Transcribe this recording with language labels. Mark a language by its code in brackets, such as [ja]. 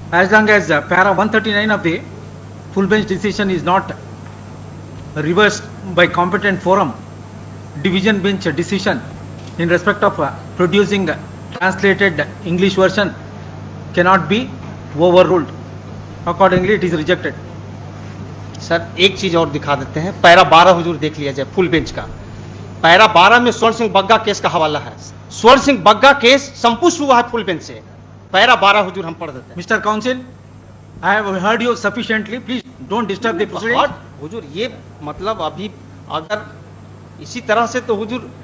[en] As long as para 139 of the full bench decision is not reversed by competent forum, division bench decision in respect of producing translated English version cannot be overruled. Accordingly, it is rejected. [hi] Sir एक चीज और दिखा देते हैं, para 12 हुजूर देख लिया जाए full bench का। पैरा 12 में स्वर्ण सिंह बग्गा केस का हवाला है। स्वर्ण सिंह बग्गा केस संपुष्ट हुआ है फुल बेंच से। पैरा 12 हुजूर हम पढ़ देते हैं। [en] Mr. Counsel, I have heard you sufficiently. Please don't disturb the proceedings. [hi] और हुजूर ये मतलब अभी अगर इसी तरह से तो हुजूर